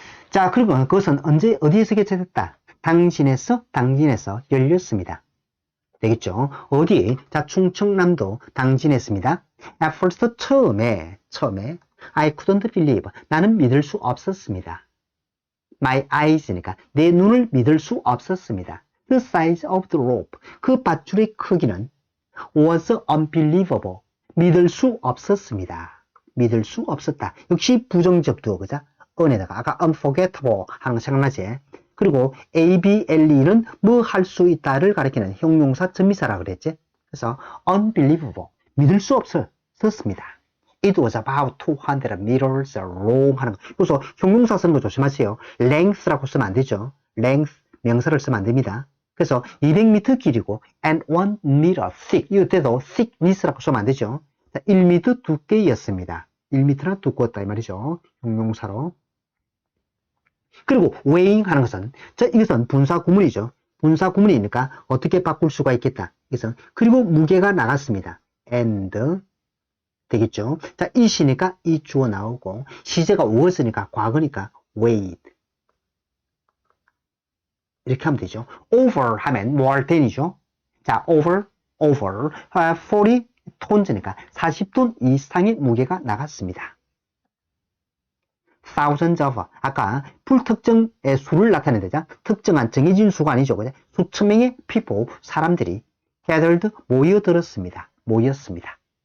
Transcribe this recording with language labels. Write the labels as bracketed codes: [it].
[ko] 자, 그리고 그것은 언제 어디에서 개최됐다? 당진에서 열렸습니다. 되겠죠? 어디? 자, 충청남도 당진했습니다. [en] At first, [ko] 처음에 [en] I couldn't believe, [ko] 나는 믿을 수 없었습니다. [en] My eyes [ko] 니까 내 눈을 믿을 수 없었습니다. [en] The size of the rope, [ko] 그 밧줄의 크기는 [en] was unbelievable, [ko] 믿을 수 없었습니다. 믿을 수 없었다. 역시 부정적 두어, 그죠? 은에다가 아까 unforgettable 하는 거 생각나지? 그리고 ABLE는 뭐 할 수 있다를 가리키는 형용사 전미사라 그랬지? 그래서 unbelievable, 믿을 수 없었습니다. [en] It was about 200 meters long [ko] 하는 거. 그래서 형용사 쓰는 거 조심하세요. length라고 쓰면 안 되죠. length, 명사를 쓰면 안 됩니다. 그래서 200m 길이고 [en] and 1 meter thick, [ko] 이때도 thickness라고 쓰면 안 되죠. 1m 두께였습니다. 1m나 두꺼웠다 이 말이죠. 형용사로. 그리고 weighing 하는 것은 이것은 분사 구문이죠. 분사 구문이니까 어떻게 바꿀 수가 있겠다. 그래서 그리고 무게가 나갔습니다. and 되겠죠. 자, 이시니까 이 주어 나오고 시제가 was니까 과거니까 [en] weighed. [ko] 이렇게 하면 되죠. [en] over [ko] 하면 [en] more than이죠. [ko] 자, over 40톤즈니까 40톤 이상의 무게가 나갔습니다. [en] thousands of, [ko] 아까 불특정의 수를 나타내자 특정한 정해진 수가 아니죠. 그죠? 수천 명의 people, 사람들이 gathered, 모였습니다.